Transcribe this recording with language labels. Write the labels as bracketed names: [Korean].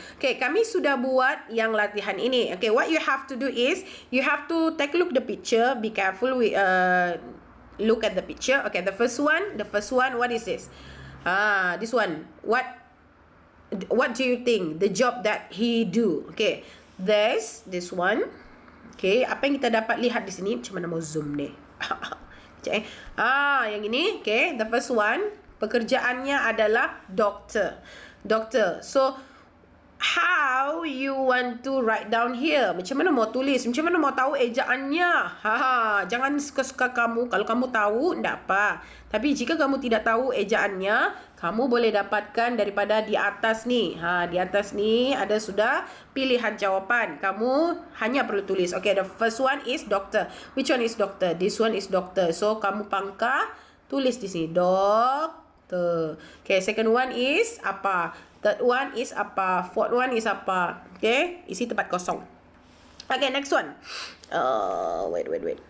[Malay] Okay, kami sudah buat yang latihan ini. [English] Okay, what you have to do is you have to take a look the picture. Be careful with look at the picture. Okay, the first one, what is this? This one. What do you think the job that he do? Okay, there's this one. [Malay] Okay, apa yang kita dapat lihat di sini? Macam mana mau zoom ni? Yang ini. [English] Okay, the first one, [Malay] pekerjaannya adalah doktor. [English] So, how you want to write down here? [Malay] Macam mana mau tulis? Macam mana mau tahu ejaannya? Jangan suka-suka kamu. Kalau kamu tahu, tidak apa. Tapi jika kamu tidak tahu ejaannya, kamu boleh dapatkan daripada di atas ni. Di atas ni ada sudah pilihan jawapan. Kamu hanya perlu tulis. [English] Okay, the first one is doctor. Which one is doctor? This one is doctor. So, [Malay] kamu pangkah, tulis di sini. [English] Doctor. Okay, second one is apa? Third one is apa? Fourth one is apa? Okay, [Malay] isi tempat kosong. [English] Okay, next one. Wait.